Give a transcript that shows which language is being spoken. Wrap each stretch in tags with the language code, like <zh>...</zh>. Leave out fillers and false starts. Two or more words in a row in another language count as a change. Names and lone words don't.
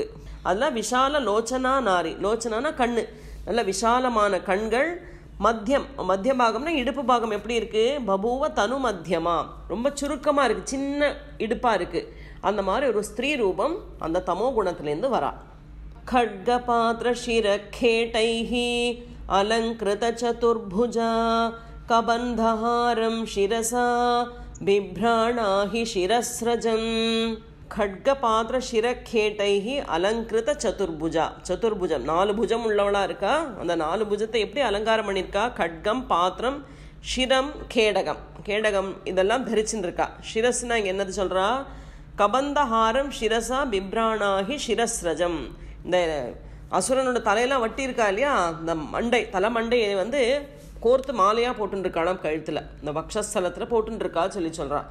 <sa>அதெல்லாம் विशाल लोचना नारी.</sa> <ta>லோச்சனானா கண்ணு, நல்ல விஷாலமான கண்கள். மத்தியம், மத்திய பாகம்னா இடுப்பு பாகம் எப்படி இருக்கு?</ta> <sa>बभूव तनु मध्यमा,</sa> <ta>ரொம்ப சுருக்கமா இருக்கு, சின்ன இடுப்பா இருக்கு. அந்த மாதிரி ஒரு ஸ்திரீ ரூபம் அந்த தமோ குணத்திலேருந்து வரா.</ta> <sa>खड्गपात्र शिरखेटैः अलङ्कृत चतुर्भुजा कबन्धहारं शिरसा बिभ्राणाहि शिरस्रजम्. खड्गपात्र शिरखेटैः अलङ्कृत चतुर्भुजा.</sa> <ta>चतुर्भुजம், 4 புஜம் உள்ளவளா இருக்கா. அந்த 4 புஜத்தை எப்படி அலங்காரம் பண்ணியிருக்கா? खड्गம், பாத்திரம், ஷிரம், கேடகம். கேடகம் இதெல்லாம் தரிச்சுருக்கா. ஷிரஸ்னா இங்கே என்னது சொல்றா?</ta> <sa>कबन्धहारं शिरसा बिभ्राणाहि शिरस्रजम्.</sa> <ta>இந்த அசுரனோட தலையெல்லாம் வட்டி இருக்கா இல்லையா, இந்த மண்டை, தலை மண்டையை வந்து கோர்த்து மாலையாக போட்டுருக்காளாம் கழுத்தில், இந்த வக்ஷஸ்தலத்தில் போட்டுருக்கா சொல்லி சொல்கிறான்.</ta>